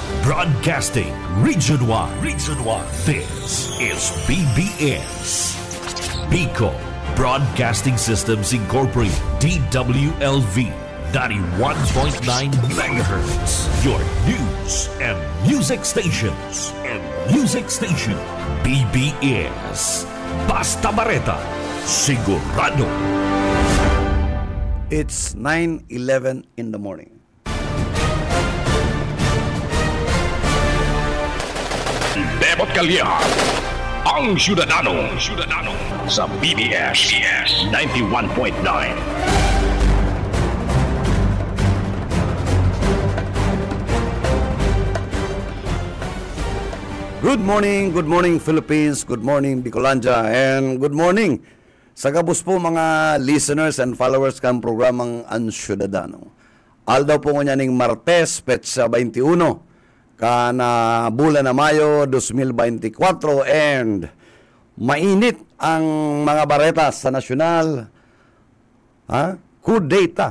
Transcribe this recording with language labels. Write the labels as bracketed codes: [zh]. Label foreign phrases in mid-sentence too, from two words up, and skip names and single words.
[en] Broadcasting Region 1. Region 1. This is BBS. Bicol Broadcasting Systems Incorporated. DWLV. 91.9 megahertz. Your news and music stations. BBS. Basta Bareta. Sigurado. It's 9:11 in the morning. [bik] Bebot Calleja, ang Ciudadano sa BBS 91.9. [en] Good morning Philippines, good morning Bicolandia, and good morning [bik] sa gabos po mga [en] listeners and followers [bik] kan programang [en] Ang Ciudadano. [bik] Aldaw po nga ning Martes, Petsa 21, kana bulan na Mayo 2024, and mainit ang mga baretas sa nasyonal. Coup d'etat.